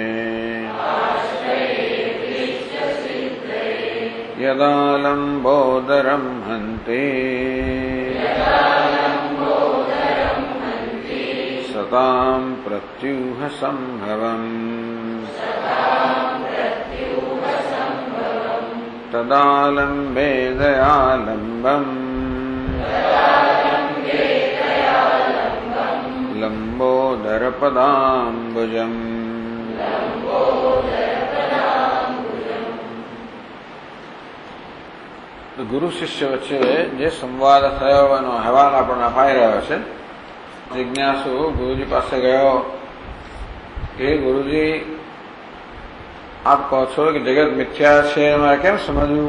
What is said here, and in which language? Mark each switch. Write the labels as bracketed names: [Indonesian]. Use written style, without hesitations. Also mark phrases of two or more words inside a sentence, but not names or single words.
[Sanskrit] यदा लम्बोदरं हन्ति सतां प्रत्यूहसम्भवम् तदा लम्बे दयालम्बम् लंबोदरपदाम्बुजम्। [Gujarati] ગુરુ શિષ્ય વચ્ચે જે સંવાદ થયો એનો અહેવાલ આપણને અપાઈ રહ્યો છે। જિજ્ઞાસુ ગુરુજી પાસે ગયો કે ગુરુજી આપ કહો છો કે જગત મિથ્યા છે, મારે કેમ સમજવું?